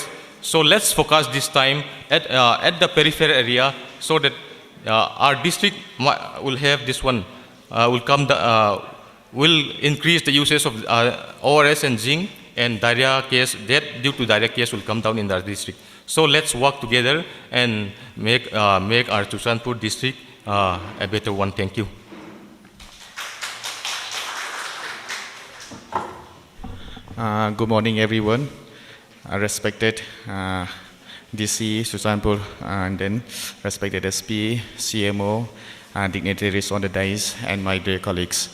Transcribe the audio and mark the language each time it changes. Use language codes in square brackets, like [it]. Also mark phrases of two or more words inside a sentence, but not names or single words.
[en] So let's focus this time at the peripheral area, so that our district will have this one, will increase the uses of ORS and zinc, and diarrhea case, death due to diarrhea case will come down in our district. So let's work together and make our Churachandpur district a better one. Thank you. Good morning, everyone. Respected DC, Churachandpur, and then respected SP, CMO, dignitaries on the dais, and my dear colleagues.